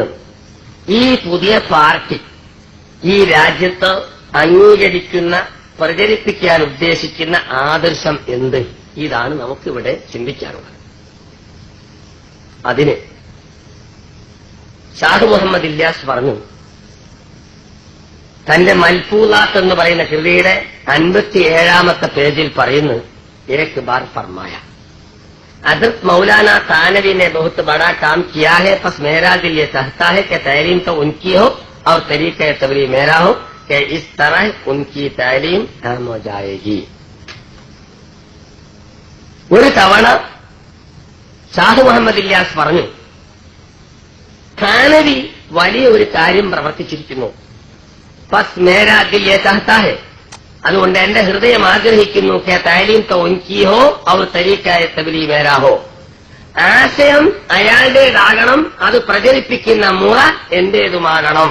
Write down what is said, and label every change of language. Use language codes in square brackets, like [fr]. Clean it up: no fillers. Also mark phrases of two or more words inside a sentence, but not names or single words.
[ml] ഈ പുതിയ പാർട്ടി ഈ രാജ്യത്ത് അംഗീകരിക്കുന്ന, പ്രചരിപ്പിക്കാൻ ഉദ്ദേശിക്കുന്ന ആദർശം എന്ത്, ഇതാണ് നമുക്കിവിടെ ചിന്തിക്കാനുള്ളത്. അതിന് ഷാഹ് മുഹമ്മദ് ഇല്യാസ് പറഞ്ഞു, തന്റെ മൽഫൂലാത്ത് എന്ന് പറയുന്ന കൃതിയുടെ 57-ാമത്തെ പേജിൽ പറയുന്നു, [hi] एक बार फ़रमाया हजरत मौलाना थानवी ने बहुत बड़ा काम किया है, बस मेरा दिल ये चाहता है कि तालीम तो उनकी हो और तरीक़े तबलीग मेरा हो कि इस तरह उनकी तालीम आम हो जाएगी. [ml] ഒരു തവണ ഷാഹ് മുഹമ്മദ് ഇല്യാസ് പറഞ്ഞു, ഥാനവി വലിയ ഒരു കാര്യം പ്രവർത്തിച്ചിരിക്കുന്നു, [hi] बस मेरा दिल ये चाहता है, [ml] അതുകൊണ്ട് എന്റെ ഹൃദയം ആഗ്രഹിക്കുന്നു, [hi] कि तालीम तो उनकी हो और तरीक़ाए तबलीग मेरा हो, [ml] ആശയം അയാളുടേതാകണം, അത് പ്രചരിപ്പിക്കുന്ന മുറ എന്റേതുമാകണം.